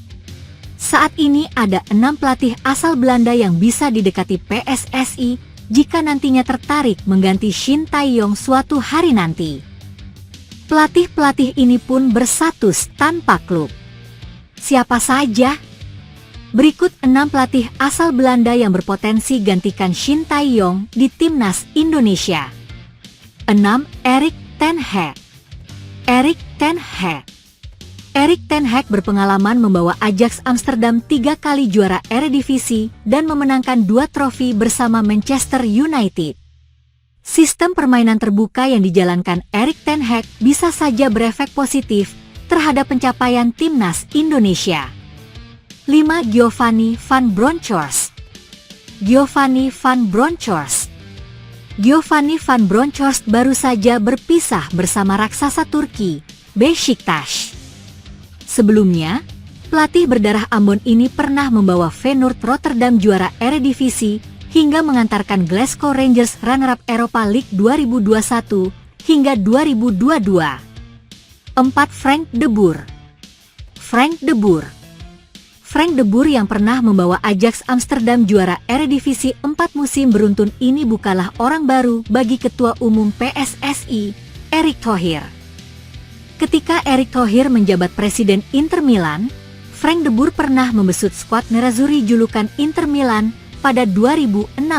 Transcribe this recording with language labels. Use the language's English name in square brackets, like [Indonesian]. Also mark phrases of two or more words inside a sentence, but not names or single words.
[Indonesian] Saat ini ada 6 pelatih asal Belanda yang bisa didekati PSSI jika nantinya tertarik mengganti Shin Tae-yong suatu hari nanti. Pelatih-pelatih ini pun berstatus tanpa klub. Siapa saja? Berikut 6 pelatih asal Belanda yang berpotensi gantikan Shin Tae-yong di timnas Indonesia. 6. Erik ten Hag. Erik ten Hag. Erik ten Hag berpengalaman membawa Ajax Amsterdam 3 kali juara Eredivisie dan memenangkan 2 trofi bersama Manchester United. Sistem permainan terbuka yang dijalankan Erik ten Hag bisa saja berefek positif terhadap pencapaian timnas Indonesia. 5. Giovanni van Bronckhorst. Giovanni van Bronckhorst. Giovanni van Bronckhorst baru saja berpisah bersama raksasa Turki, Beşiktaş. Sebelumnya, pelatih berdarah Ambon ini pernah membawa Feyenoord Rotterdam juara Eredivisie hingga mengantarkan Glasgow Rangers runner-up Europa League 2021 hingga 2022. 4. Frank de Boer. Frank de Boer. Frank de Boer yang pernah membawa Ajax Amsterdam juara Eredivisie 4 musim beruntun ini bukanlah orang baru bagi Ketua Umum PSSI, Erick Thohir. Ketika Erick Thohir menjabat Presiden Inter Milan, Frank de Boer pernah membesut skuad Nerazzurri julukan Inter Milan pada 2016.